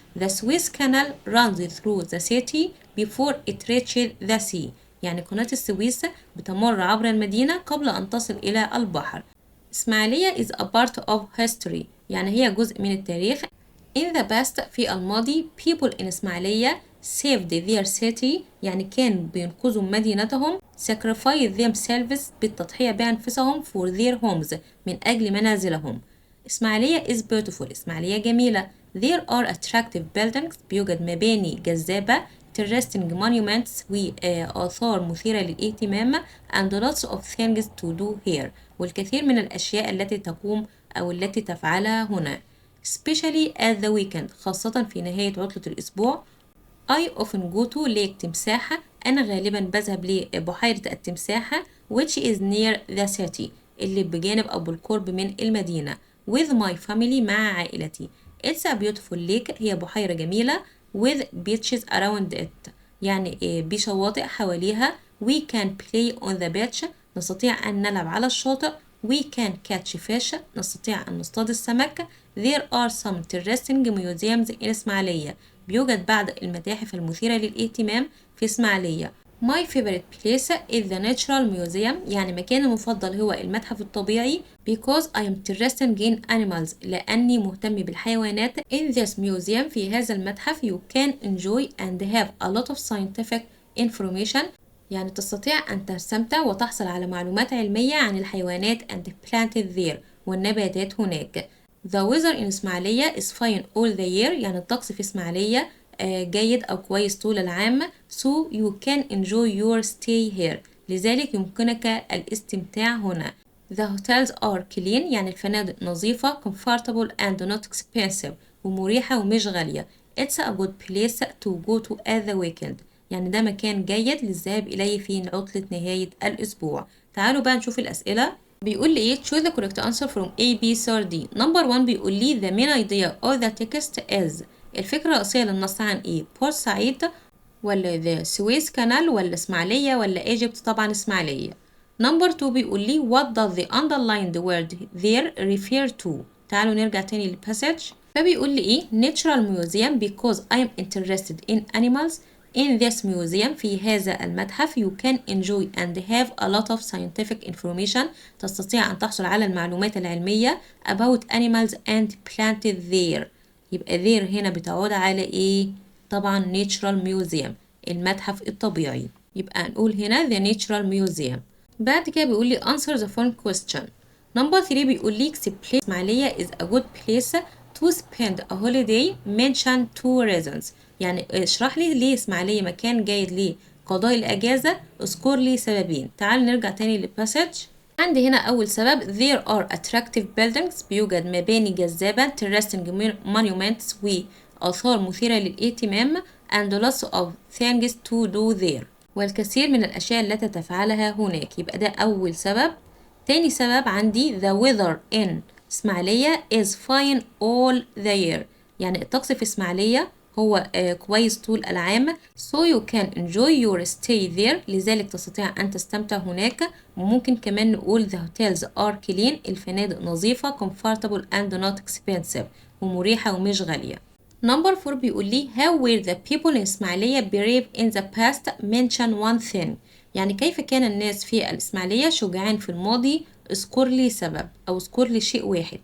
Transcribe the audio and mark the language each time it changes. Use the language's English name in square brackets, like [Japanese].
[English] The Suez Canal runs through the city before it reaches the sea. [Arabic] يعني قناة السويس بتمر عبر المدينة قبل أن تصل إلى البحر. [English] Ismailia is a part of history. [Arabic] يعني هي جزء من التاريخ. [English] In the past [Arabic] في الماضي [English] people in Ismailia saved their city [Arabic] يعني كانوا بينقذوا مدينتهم [English] sacrifice themselves [Arabic] بالتضحية بأنفسهم [English] for their homes [Arabic] من أجل منازلهم. [English] Ismailia is beautiful. [Arabic] إسماعيلية جميلة. [English] There are attractive buildings. [Arabic] بيوجد مباني جذابة [English] interesting monuments [Arabic] وآثار مثيرة للاهتمام [English] and lots of things to do here [Arabic] والكثير من الأشياء التي تقوم أو التي تفعلها هنا [English] especially at the weekend [Arabic] خاصة في نهاية عطلة الأسبوع. [English] I often go to lake Timsah [Arabic] أنا غالبا بذهب لبحيرة التمساحة [English] which is near the city [Arabic] اللي بجانب أو بالقرب من المدينة [English] with my family [Arabic] مع عائلتي. [English] It's a beautiful lake [Arabic] هي بحيرة جميلة [English] with beaches around it [Arabic] يعني بشواطئ حواليها. [English] We can play on the beach [Arabic] نستطيع أن نلعب على الشاطئ. [English] We can catch fish [Arabic] نستطيع أن نصطاد السمك. [English] There are some interesting museums in Ismailia [Arabic] بيوجد بعض المتاحف المثيرة للاهتمام في إسماعيلية. [English] My favorite place is the natural museum [Arabic] يعني مكاني المفضل هو المتحف الطبيعي [English] because I am interested in animals [Arabic] لأني مهتم بالحيوانات. [English] In this museum [Arabic] في هذا المتحف [English] you can enjoy and have a lot of scientific information [Arabic] يعني تستطيع أن تستمتع وتحصل على معلومات علمية عن الحيوانات [English] and planted there [Arabic] والنباتات هناك. [English] The weather in Ismailia is fine all the year [Arabic] يعني الطقس في إسماعيلية جيد أو كويس طول العام. [English] So you can enjoy your stay here [Arabic] لذلك يمكنك الاستمتاع هنا. [English] The hotels are clean [Arabic] يعني الفنادق نظيفة [English] comfortable and not expensive [Arabic] ومريحة ومش غالية. [English] It's a good place to go to at the weekend [Arabic] يعني ده مكان جيد للذهاب إليه في عطلة نهاية الأسبوع. تعالوا بقى نشوف الأسئلة. بيقول لي ايه [English] choose the correct answer from A, B, C or D. [Arabic] number 1 بيقول لي [English] the main idea of the text is [Arabic] الفكرة الرئيسية للنص عن ايه بورسعيد ولا [English] the Suez Canal [Arabic] ولا إسماعيلية ولا Egypt طبعا إسماعيلية. [English] number 2 [Arabic] بيقول لي [English] what does the underlined word there refer to. [Arabic] تعالوا نرجع تاني للباسج. فبيقول لي ايه [English] natural museum because I am interested in animals. In this museum [Arabic] في هذا المتحف [English] you can enjoy and have a lot of scientific information [Arabic] تستطيع أن تحصل على المعلومات العلمية [English] about animals and planted there. [Arabic] يبقى there هنا بتعود على إيه؟ طبعا natural museum المتحف الطبيعي. يبقى نقول هنا [English] the natural museum. [Arabic] بعد كده بيقول لي [English] answer the following question. number 3 [Arabic] بيقول لي [English] explain Ismailia is a good place to spend a holiday mention two reasons [Arabic] يعني اشرح لي ليه إسماعيلية مكان جيد لقضاء الأجازة اذكر لي سببين. تعال نرجع تاني للباسج. عندي هنا أول سبب [English] there are attractive buildings [Arabic] بيوجد مباني جذابة [English] interesting monuments [Arabic] وآثار مثيرة للاهتمام [English] and lots of things to do there [Arabic] والكثير من الأشياء التي تفعلها هناك. يبقى ده أول سبب. تاني سبب عندي [English] the weather in Ismailia is fine all the year [Arabic] يعني الطقس في إسماعيلية هو كويس طول العام. [English] so you can enjoy your stay there [Arabic] لذلك تستطيع أن تستمتع هناك. وممكن كمان نقول [English] the hotels are clean [Arabic] الفنادق نظيفة [English] comfortable and not expensive [Arabic] ومريحة ومش غالية. number 4 بيقول لي [English] how were the people in Ismailia brave in the past mention one thing [Arabic] يعني كيف كان الناس في الإسماعيلية شجعان في الماضي اذكر لي سبب أو اذكر لي شيء واحد.